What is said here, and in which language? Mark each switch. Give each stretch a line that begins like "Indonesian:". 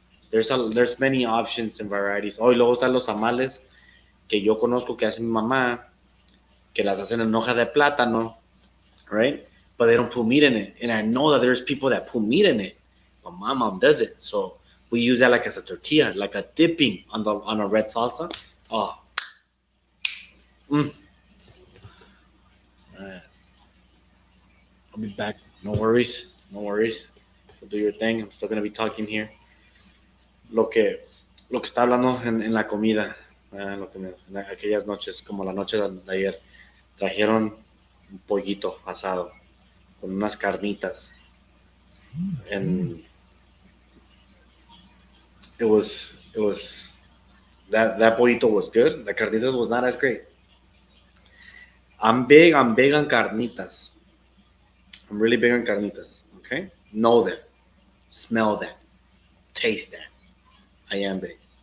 English: There's many options and varieties.
Spanish: Y luego están los tamales que yo conozco que hace mi mamá, que las hacen en hoja de plátano, right?
English: But they don't put meat in it. And I know that there's people that put meat in it. But my mom does it. So we use that like as a tortilla, like a dipping on a red salsa. I'll be back. No worries. No worries. Do your thing. I'm still going to be talking here.
Spanish: Lo que, lo que está hablando en la comida. En aquellas noches, como la noche de ayer, trajeron un pollito asado con unas carnitas.
English: And it was that pollito was good. The carnitas was not as great. I'm big on carnitas. I'm really big on carnitas. Okay? Know that. Smell that. Taste that. I am big.